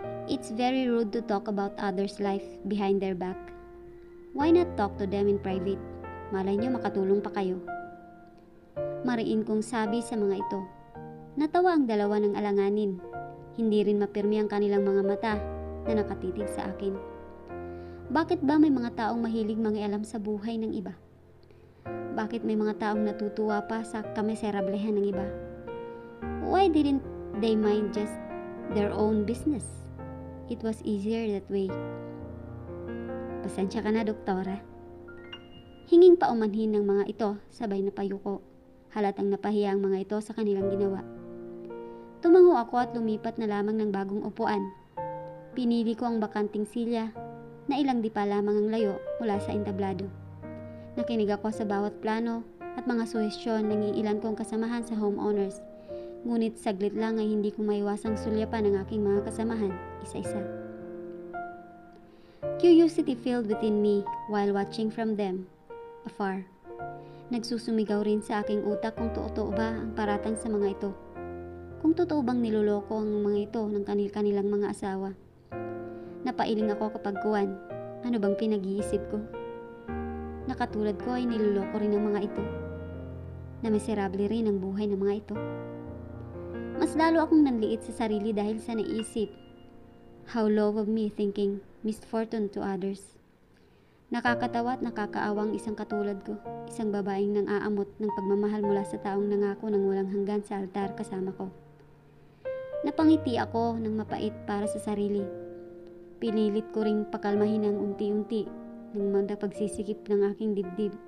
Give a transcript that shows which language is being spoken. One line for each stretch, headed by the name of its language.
English: It's very rude to talk about others' life behind their back. Why not talk to them in private?
Filipino: Malay nyo makatulong pa kayo. Mariin kong sabi sa mga ito. Natawa ang dalawa ng alanganin. Hindi rin mapirmi ang kanilang mga mata na nakatitig sa akin. Bakit ba may mga taong mahilig mangialam sa buhay ng iba? Bakit may mga taong natutuwa pa sa kamiserablehan ng iba?
English: Why didn't they mind just their own business? It was easier that way.
Filipino: Pasensya ka na, doktora. Hinging paumanhin ng mga ito sabay na payuko. Halatang napahiya ang mga ito sa kanilang ginawa. Tumango ako at lumipat na lamang ng bagong upuan. Pinili ko ang bakanting silya na ilang di pa lamang ang layo mula sa entablado. Nakinig ako sa bawat plano at mga suhestyon ng iilan kong kasamahan sa homeowners. Ngunit saglit lang ay hindi ko maiwasang sulyapan ang aking mga kasamahan, isa-isa.
English: Curiosity filled within me while watching from them, afar.
Filipino: Nagsusumigaw rin sa aking utak kung totoo ba ang paratang sa mga ito. Kung totoo bang niloloko ang mga ito ng kanilang mga asawa. Napailing ako kapag kuwan. Ano bang pinag-iisip ko? Nakatulad ko ay niloloko rin ng mga ito. Na miserable rin ang buhay ng mga ito. Mas lalo akong nanliit sa sarili dahil sa naisip.
English: How low of me thinking misfortune to others.
Filipino: Nakakatawa at nakakaawang isang katulad ko, isang babaeng nang aamot ng pagmamahal mula sa taong nangako ng walang hanggan sa altar kasama ko. Napangiti ako ng mapait para sa sarili. Pinilit ko ring pakalmahin ng unti-unti ng mga pagsisikip ng aking dibdib.